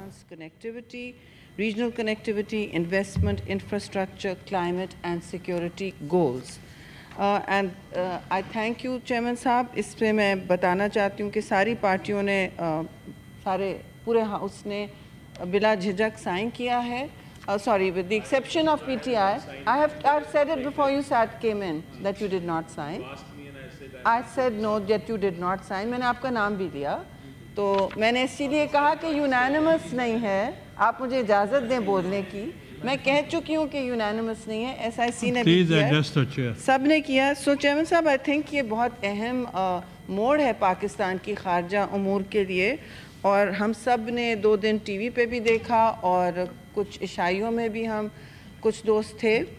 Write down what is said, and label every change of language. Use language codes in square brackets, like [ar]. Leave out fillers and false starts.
[en] Connectivity, regional connectivity, investment, infrastructure, climate and security goals. And I thank you Chairman صاحب. [ur] اس پہ میں بتانا چاہتی ہوں کہ ساری پارٹیوں نے سارے پورے ہاؤس نے بلا جھجک سائن کیا ہے. [en] Sorry, with the exception of PTI. I've said it before you came in that you did not sign. I said no that you did not sign. [ur] میں نے آپ کا نام بھی لیا. تو میں نے اسی لیے کہا کہ یونانیمس نہیں ہے, آپ مجھے اجازت دیں بولنے کی. میں کہہ چکی ہوں کہ یونانیمس نہیں ہے, ایس آئی سی نے بھی کیا, سب نے کیا. سو چیئرمین صاحب [en] I think [ur] یہ بہت اہم موڑ ہے پاکستان کی خارجہ امور کے لیے, اور ہم سب نے 2 دن ٹی وی پہ بھی دیکھا اور کچھ عشائیوں میں بھی ہم کچھ دوست تھے.